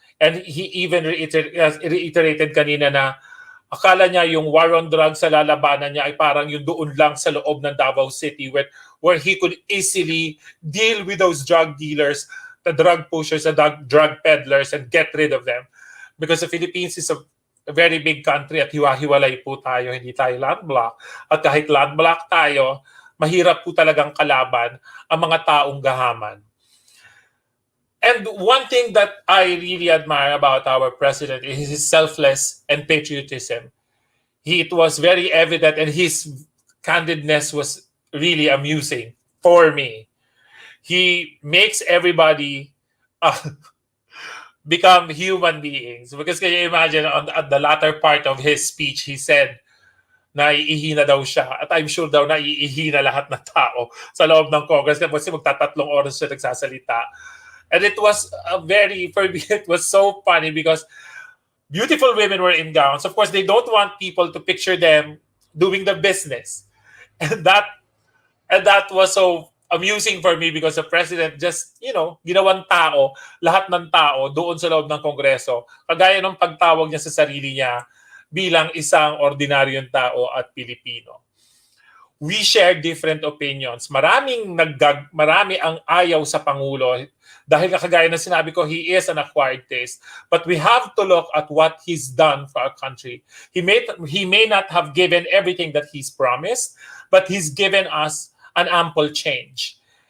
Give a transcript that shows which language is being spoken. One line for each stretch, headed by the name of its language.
English: And he even reiterated kanina
Filipino: na akala niya yung war on drugs sa lalabanan niya ay parang yung doon lang sa loob ng
English: Davao City where he could easily deal with those drug dealers, the drug pushers, the drug peddlers, and get rid of them. Because the Philippines is a very big country
Filipino: at hiwa-hiwalay po tayo, hindi tayo landlocked. At kahit landlocked tayo, mahirap po talagang kalaban ang mga taong gahaman.
English: And one thing that I really admire about our president is his selfless and patriotism. It was very evident, and his candidness was really amusing for me. He makes everybody become human beings. Because can you imagine at the latter part of his speech, he said,
Filipino: naiihina daw siya. At
English: I'm sure
Filipino: daw naiihina lahat ng tao sa loob ng Congress kasi magtatatlong oras siya nagsasalita.
English: And it was for me, it was so funny because beautiful women were in gowns. Of course, they don't want people to picture them doing the business. And that was so amusing for me because the president just,
Filipino: ginawang tao, lahat ng tao doon sa loob ng Kongreso. Kagaya ng pagtawag niya sa sarili niya bilang isang ordinaryong tao at Pilipino.
English: We share different opinions.
Filipino: Marami ang ayaw sa Pangulo dahil kagaya na sinabi ko,
English: he is an acquired taste. But we have to look at what he's done for our country. He may not have given everything that he's promised, but he's given us an ample change.